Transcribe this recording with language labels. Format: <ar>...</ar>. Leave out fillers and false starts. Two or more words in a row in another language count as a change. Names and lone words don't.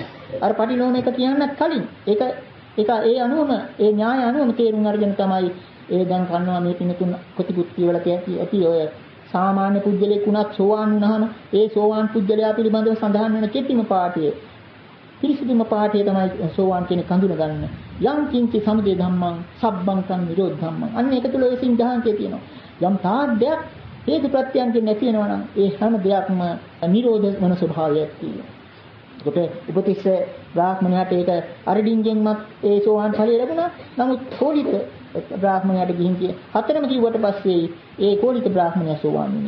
<si>අර පටිලෝම එක කියන්නත් කලින් ඒක ඒ අනුවම ඒ න්‍යාය අනුවම තේරුම් අරගෙන තමයි ඒ දැන් කන්නවා මේ පින්තුන් කොටිපුත්තිය වල ඇති ඔය සාමාන්‍ය පුද්ගලයෙක් වුණත් සෝවාන් වුණාම ඒ සෝවාන් පුද්ගලයා පිළිබඳව සඳහන් වෙන කෙටිම පාඨය පිරිසිදුම පාඨය තමයි සෝවාන් කෙනෙක් හඳුනගන්න.</si> <pi>යම් කිංචි සමුදය ධම්මං සබ්බං සං නිරෝධ ධම්මං.</pi> <si>අන්න ඒක තුළ ඒ සිද්ධාන්තය තියෙනවා. යම් තාද්දයක් හේතු ප්‍රත්‍යයන්ගෙන් නැති වෙනවා නම් ඒ හැම දෙයක්ම නිරෝධ වෙන ස්වභාවයක් තියෙනවා. ඒකට උපතිස්ස බ්‍රාහ්මණයාට ඒක අරඩින්ගෙන්මත් ඒ සෝවාන් ඵලය ලැබුණා. නමුත් කෝලිත බ්‍රාහ්මණයාට ගිහින් කිය හතරම කිව්වට පස්සේ ඒ කෝලිත බ්‍රාහ්මණයා සෝවාන් වුණේ.</si>